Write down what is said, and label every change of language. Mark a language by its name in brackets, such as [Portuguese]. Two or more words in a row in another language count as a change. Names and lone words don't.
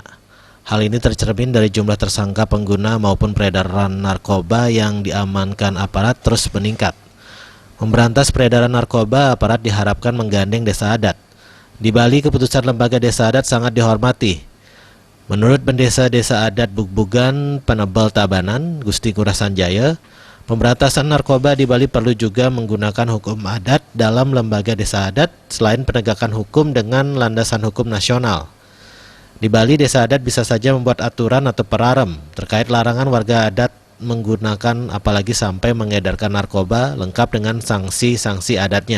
[Indonesian] Hal ini tercermin dari jumlah tersangka pengguna maupun peredaran narkoba yang diamankan aparat terus meningkat. Memberantas peredaran narkoba, aparat diharapkan menggandeng desa adat. Di Bali, keputusan lembaga desa adat sangat dihormati. Menurut pendesa desa adat Bugbugan Penebel Tabanan, Gusti Ngurah Sanjaya, pemberantasan narkoba di Bali perlu juga menggunakan hukum adat dalam lembaga desa adat selain penegakan hukum dengan landasan hukum nasional. Di Bali, desa adat bisa saja membuat aturan atau perarem terkait larangan warga adat menggunakan apalagi sampai mengedarkan narkoba lengkap dengan sanksi-sanksi adatnya.